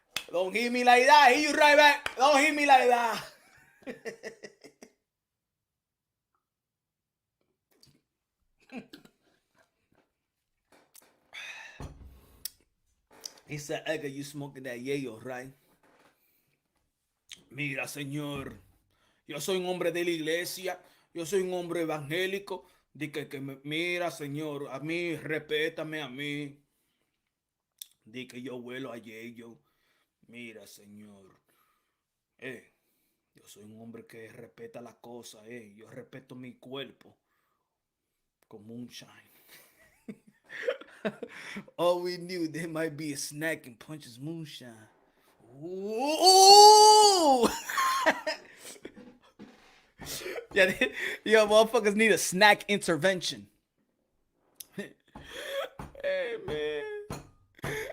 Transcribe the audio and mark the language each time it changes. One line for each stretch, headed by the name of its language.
English: Don't hit me like that. Hit you right back. Don't hit me like that. He said, Edgar, you smoking that yayo, right?
Spanish: Mira, señor. Yo soy un hombre de la iglesia. Yo soy un hombre evangélico. Mira, señor, a mí, respétame a mí. Di que yo huelo a yayo. Mira, señor, yo soy un hombre que respeta las cosas, yo respeto mi cuerpo con moonshine.
English: All we knew there might be a snack in Punch's moonshine. Ooh! Yeah, yo, motherfuckers need a snack intervention. Hey, man.